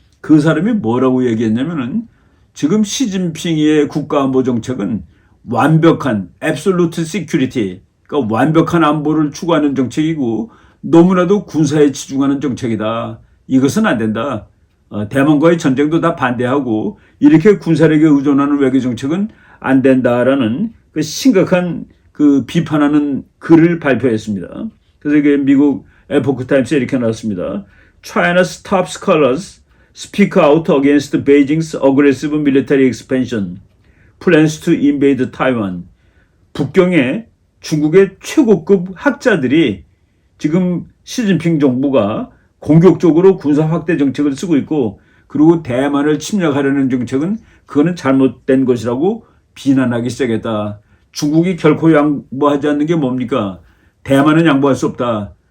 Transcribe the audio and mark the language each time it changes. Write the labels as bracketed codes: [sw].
[ko] 그 사람이 뭐라고 얘기했냐면은 지금 시진핑의 국가안보 정책은 완벽한 [en] absolute security, [ko] 그러니까 완벽한 안보를 추구하는 정책이고 너무나도 군사에 치중하는 정책이다. 이것은 안 된다. 대만과의 전쟁도 다 반대하고 이렇게 군사력에 의존하는 외교 정책은 안 된다라는 그 심각한 그 비판하는 글을 발표했습니다. 그래서 이게 미국 에포크 타임스에 이렇게 나왔습니다. [en] China's top scholars speak out against Beijing's aggressive military expansion, plans to invade Taiwan. [ko] 북경의 중국의 최고급 학자들이 지금 시진핑 정부가 공격적으로 군사 확대 정책을 쓰고 있고 그리고 대만을 침략하려는 정책은 그거는 잘못된 것이라고 비난하기 시작했다. 중국이 결코 양보하지 않는 게 뭡니까? 대만은 양보할 수 없다.